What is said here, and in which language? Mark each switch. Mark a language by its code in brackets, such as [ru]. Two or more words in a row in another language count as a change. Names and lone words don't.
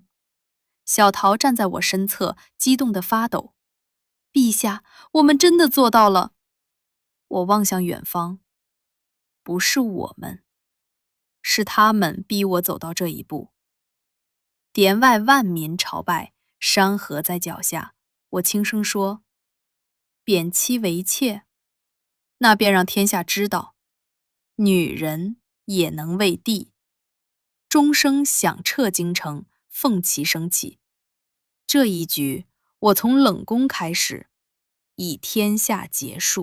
[zh] 小桃站在我身側，激動得發抖。陛下，我們真的做到了。我望向遠方，不是我們，是他們逼我走到這一步。殿外萬民朝拜，山河在腳下。我輕聲說：貶妻為妾，那便讓天下知道，女人也能為帝。鐘聲響徹京城，鳳旗升起。這一局，我從冷宮開始，以天下結束。